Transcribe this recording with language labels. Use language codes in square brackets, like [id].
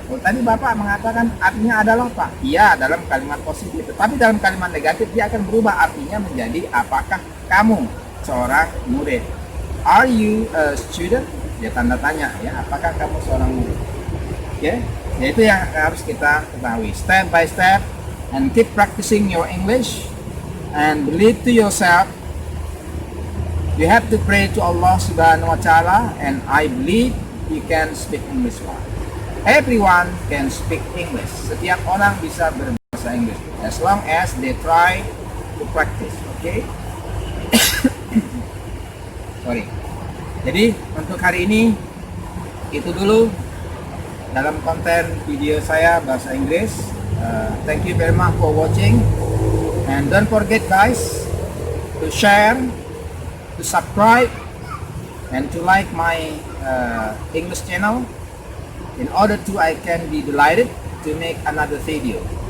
[id] Oh, tadi Bapak mengatakan artinya adalah Pak. Iya, dalam kalimat positif. Tapi dalam kalimat negatif dia akan berubah artinya menjadi apakah kamu seorang murid. [en] Are you a student? [id] Ya tanda tanya ya, apakah kamu seorang murid? Oke. Okay? Ya itu yang harus kita ketahui. [en] Step by step and keep practicing your English and believe to yourself. You have to pray to Allah Subhanahu wa taala, and I believe you can speak English well. Everyone can speak English. [id] Setiap orang bisa berbahasa Inggris [en] as long as they try to practice. Okay? Sorry. [id] Jadi untuk hari ini itu dulu dalam konten video saya bahasa Inggris. [en] Thank you very much for watching, and don't forget guys to share, to subscribe, and to like my English channel. In order to I can be delighted to make another video.